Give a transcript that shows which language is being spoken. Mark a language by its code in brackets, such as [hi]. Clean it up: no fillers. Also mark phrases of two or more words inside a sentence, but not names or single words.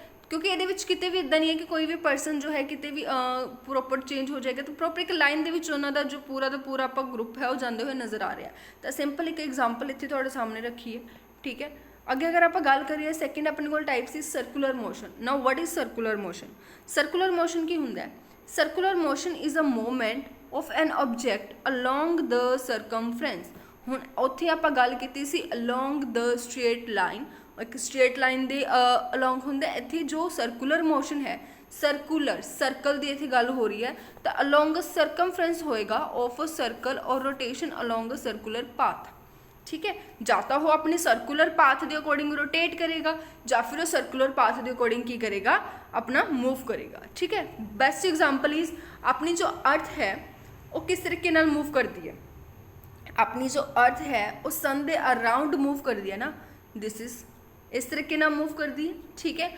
[pa] ਕਿਉਂਕਿ ਇਹਦੇ ਵਿੱਚ ਕਿਤੇ ਵੀ ਇੱਦਾਂ ਨਹੀਂ ਹੈ ਕਿ ਕੋਈ ਵੀ ਪਰਸਨ ਜੋ ਹੈ ਕਿਤੇ ਵੀ [en] proper change [pa] ਹੋ ਜਾਏਗਾ, ਤਾਂ ਪ੍ਰੋਪਰ ਇੱਕ ਲਾਈਨ ਦੇ ਵਿੱਚ ਉਹਨਾਂ ਦਾ ਜੋ ਪੂਰਾ ਦਾ ਪੂਰਾ ਆਪਾਂ ਗਰੁੱਪ ਹੈ ਉਹ ਜਾਂਦੇ ਹੋਏ ਨਜ਼ਰ ਆ ਰਿਹਾ। ਤਾਂ ਸਿੰਪਲ ਇੱਕ ਐਗਜ਼ਾਮਪਲ ਇੱਥੇ ਤੁਹਾਡੇ ਸਾਹਮਣੇ ਰੱਖੀ ਹੈ, ਠੀਕ ਹੈ। ਅੱਗੇ ਅਗਰ ਆਪਾਂ ਗੱਲ ਕਰੀਏ ਸੈਕਿੰਡ ਆਪਣੇ ਕੋਲ ਟਾਈਪ ਸੀ [en] circular motion. now what is circular motion? circular motion [pa] ਕੀ ਹੁੰਦਾ ਹੈ? [en] circular motion is a movement of an object along the circumference। [pa] ਹੁਣ ਉੱਥੇ ਆਪਾਂ ਗੱਲ ਕੀਤੀ ਸੀ [en] along the straight line, [pa] ਇੱਕ [en] straight line [pa] ਦੇ along ਹੁੰਦਾ। ਇੱਥੇ ਜੋ [en] circular motion [pa] ਹੈ, [en] circular circle [pa] ਦੀ ਇੱਥੇ ਗੱਲ ਹੋ ਰਹੀ ਹੈ, ਤਾਂ [en] along a circumference [pa] ਹੋਏਗਾ [en] of a circle or rotation along a circular path, [hi] ठीक है। [pa] ਜਾਂ ਤਾਂ ਉਹ [hi] अपने [en] circular path [hi] के अकॉर्डिंग रोटेट करेगा, ਜਾਂ फिर वो [en] circular path [hi] के अकॉर्डिंग की करेगा, अपना मूव करेगा, ठीक है। [en] best example is [hi] अपनी जो अर्थ है वो किस तरीके नाल मूव करती है। अपनी जो अर्थ है वो सन के अराउंड मूव करती है ना, [en] this is [hi] इस तरीके नाल मूव करती है, ठीक है।